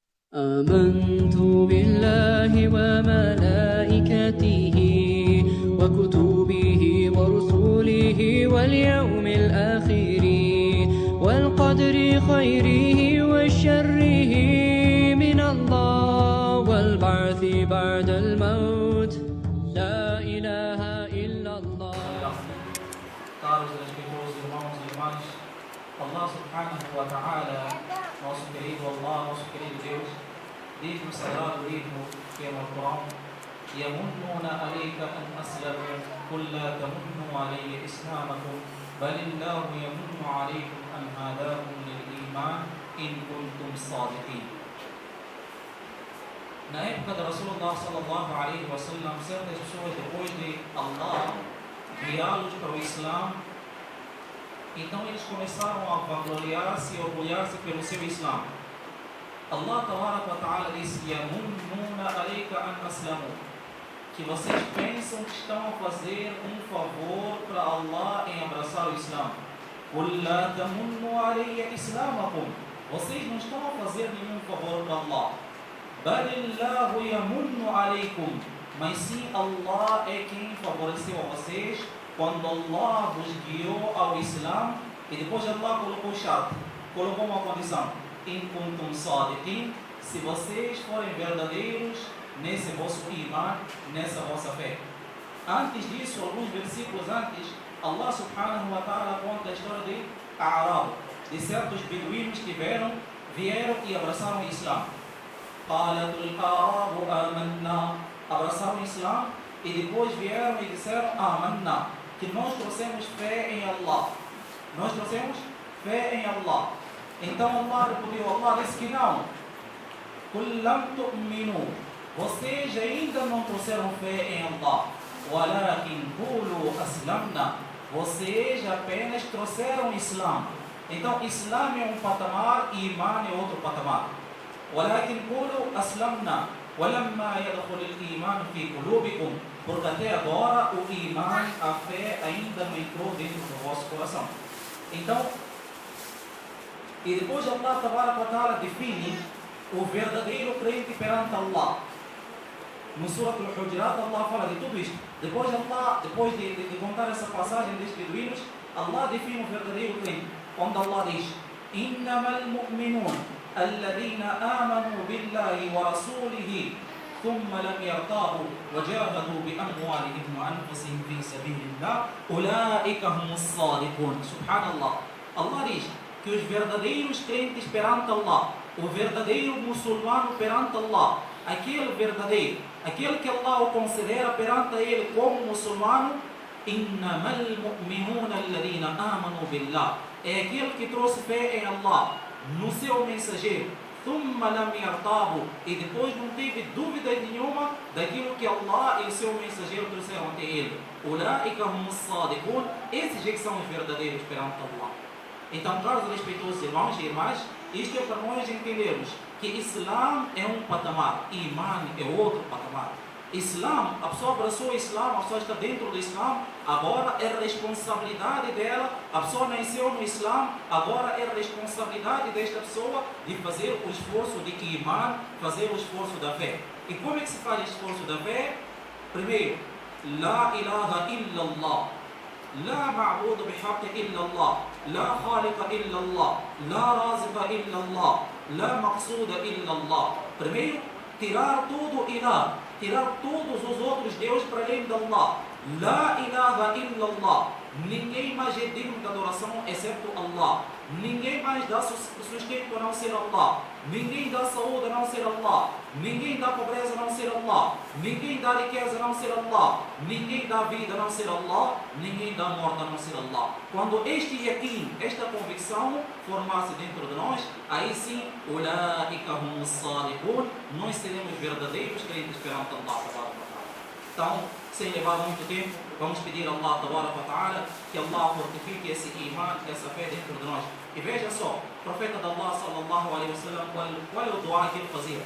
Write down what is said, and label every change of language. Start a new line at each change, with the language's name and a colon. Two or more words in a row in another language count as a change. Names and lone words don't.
Arabic: آمنت بالله وملائكته وكتبه ورسله واليوم الآخر والقدر خيره وشره من الله والبعث بعد الموت لا إله إلا الله.
Portuguese: Caros e respeitosos irmãos e irmãs,
Arabic: الله سبحانه وتعالى,
Portuguese: nosso querido Allah, nosso querido Deus, diz no sagrado livro que é o Corão:
Arabic: يَمُنُّونَ عَلَيْكَ أَنْ أَسْلَمُوا قُلْ لَا تَمُنُّوا عَلَيَّ إِسْلَامَكُمْ بَلِ اللَّهُ يَمُنُّ عَلَيْكُمْ أَنْ هَدَاكُمْ لِلْإِيمَانِ إِنْ كُنْتُمْ صَادِقِينَ.
Portuguese: Na época de
Arabic: رسول الله صلى الله عليه وسلم,
Portuguese: certas pessoas, depois de Allah guiá-los para o Islã, então eles começaram a vangloriar-se e orgulhar-se pelo seu Islã.
Arabic: الله تعالى
Portuguese: disse:
Arabic: يَمُنُّونَ عَلَيْكَ أَنْ أَسْلَمُوا,
Portuguese: que vocês pensam que estão a fazer um favor para Allah em abraçar o Islã.
Arabic: قُلْ لَا تَمُنُّوا عَلَيَّ إِسْلَامَكُمْ,
Portuguese: vocês não estão a fazer nenhum favor para Allah.
Arabic: بَلِ اللَّهُ يَمُنُّ عَلَيْكُمْ,
Portuguese: mas sim Allah é quem favoreceu a vocês quando Allah vos guiou ao Islã. E depois Allah colocou chato, colocou uma condição:
Arabic: إِن كُنْتُمْ صَادِقِينَ,
Portuguese: se vocês forem verdadeiros nesse vosso iman, nessa vossa fé. Antes disso, alguns versículos antes,
Arabic: الله سبحانه وتعالى
Portuguese: conta a história de A'rab, de certos beduínos que vieram e abraçaram o Islã.
Arabic: قَالَتُ الْأَعْرَابُ آمَنَّا,
Portuguese: abraçaram o Islã e depois vieram e disseram: Amanna, que nós trouxemos fé em Allah. Nós trouxemos fé em Allah. Então Allah repudiu, Allah disse que não.
Arabic: قُلْ لَمْ تُؤْمِنُوا,
Portuguese: vocês ainda não trouxeram fé em Allah.
Arabic: وَلَكِنْ قُولُوا أَسْلَمْنَا,
Portuguese: vocês apenas trouxeram Islã. Então Islã é um patamar e Iman é outro patamar.
Arabic: وَلَكِنْ قُولُوا أَسْلَمْنَا وَلَمَّا يَدْخُلِ الْإِيمَانُ فِي قُلُوبِكُمْ,
Portuguese: porque até agora o Iman, a fé, ainda não entrou dentro do vosso coração. Então, e depois
Arabic: الله تعالى
Portuguese: define o verdadeiro crente perante Allah. No Surah Al-Hujurat, Allah fala de tudo isto. Depois de contar essa passagem destes beduínos, Allah define o verdadeiro crente, onde Allah diz:
Arabic: إِنَّمَا الْمُؤْمِنُونَ الَّذِينَ آمَنُوا بِاللَّهِ وَرَسُولِهِ ثُمَّ لَمْ يَرْتَابُوا وَجَاهَدُوا بِأَمْوَالِهِمْ وَأَنفُسِهِمْ فِي سَبِيلِ اللَّهِ أُولَٰئِكَ هُمُ الصَّادِقُونَ. Subhanallah.
Portuguese: Allah diz que os verdadeiros crentes perante Allah, o verdadeiro muçulmano perante Allah, aquele verdadeiro, aquele que Allah o considera perante ele como muçulmano,
Arabic: إِنَّمَا الْمُؤْمِنُونَ الَّذِينَ آمَنُوا بِاللَّهِ,
Portuguese: é aquele que trouxe fé em Allah, no seu mensageiro,
Arabic: ثُمَّ لَمْ يَرْتَابُوا,
Portuguese: e depois não teve dúvida nenhuma daquilo que Allah e o seu mensageiro trouxeram até ele.
Arabic: أُولَٰئِكَ هُمُ الصَّادِقُونَ,
Portuguese: esses é que são os verdadeiros perante Allah. Então, caros e respeitosos irmãos e irmãs, isto é para nós entendermos que Islã é um patamar, Iman é outro patamar. Islã, a pessoa abraçou o Islã, a pessoa está dentro do Islã, agora é responsabilidade dela, a pessoa nasceu no Islã, agora é responsabilidade desta pessoa de fazer o esforço de Iman, fazer o esforço da fé. E como é que se faz o esforço da fé? Primeiro,
Arabic: لا إله إلا الله، لا معبود بحق إلا الله، لا خالق إلا الله، لا رازق إلا الله، لا مقصود إلا الله.
Portuguese: Primeiro, tirar tudo ilah, tirar todos os outros deuses para além de Allah.
Arabic: لا إله إلا الله,
Portuguese: ninguém mais é digno de adoração exceto Allah. Ninguém mais dá sustento a não ser Allah. Ninguém dá saúde a não ser Allah. Ninguém dá pobreza a não ser Allah. Ninguém dá riqueza a não ser Allah. Ninguém dá vida a não ser Allah. Ninguém dá morte a não ser Allah. Quando este yaqin, esta convicção formasse dentro de nós, aí sim,
Arabic: أُولَٰئِكَ هُمُ الصَّادِقُونَ,
Portuguese: nós seremos verdadeiros crentes perante Allah. Então, sem levar muito tempo, vamos pedir a
Arabic: الله تعالى
Portuguese: que Allah fortifique esse iman, essa fé dentro de nós. E veja só, o profeta de Allah
Arabic: صلى الله عليه وسلم,
Portuguese: qual é o dua que ele fazia?